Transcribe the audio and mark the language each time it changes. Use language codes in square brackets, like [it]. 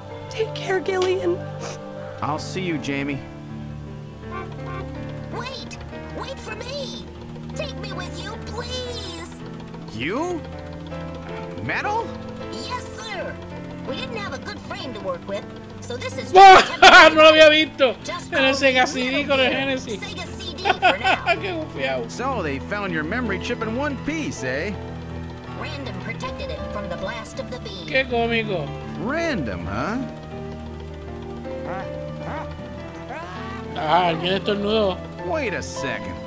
[en] Take care, Gillian. I'll see you, Jamie. Wait! Wait for me! Take me with you, please! You? Metal? Yes, sir! We didn't have a good frame to work with, so this is [es] No lo había visto en el Sega CD con el Genesis. Qué confiado. [en] So they found your memory chip in one piece, eh? Random protected it from the blast of the beam. [es] Qué cómico. [en] Random, huh? [es] Ah, alguien estornudó. [en] Wait a second.